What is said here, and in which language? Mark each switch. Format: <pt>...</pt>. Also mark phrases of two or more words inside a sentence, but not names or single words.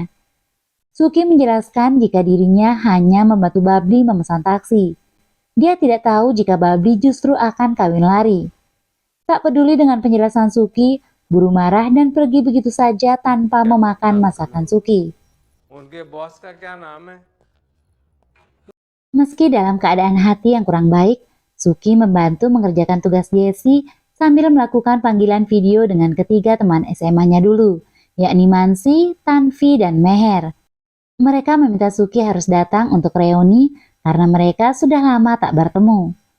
<id>Suki menjelaskan jika dirinya hanya membantu Babli memesan taksi. Dia tidak tahu jika Babli justru akan kawin lari. Tak peduli dengan penjelasan Suki, guru marah dan pergi begitu saja tanpa memakan masakan Suki.</id> <hi>उनके बॉस का क्या नाम है?</hi> <id>Meski dalam keadaan hati yang kurang baik, Suki membantu mengerjakan tugas Jessie sambil melakukan panggilan video dengan ketiga teman SMA-nya dulu, yakni Mansi, Tanvi, dan Meher. Mereka meminta Suki harus datang untuk reuni karena mereka sudah lama tak bertemu.</id>